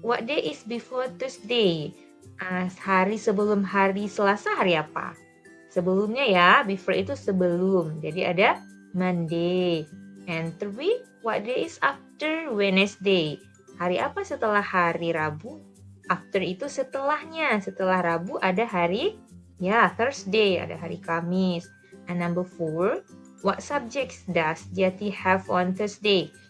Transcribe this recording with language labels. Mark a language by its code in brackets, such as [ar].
[en] what day is before Tuesday? [id] Hari sebelum hari Selasa hari apa? Sebelumnya ya, [en] before [id] itu sebelum. Jadi ada [en] Monday. And 3, what day is after Wednesday? [id] Hari apa setelah hari Rabu? [en] After [id] itu setelahnya. Setelah Rabu ada hari [en] Thursday, [id] ada hari Kamis. [en] And number 4, what subjects does Jati have on Thursday?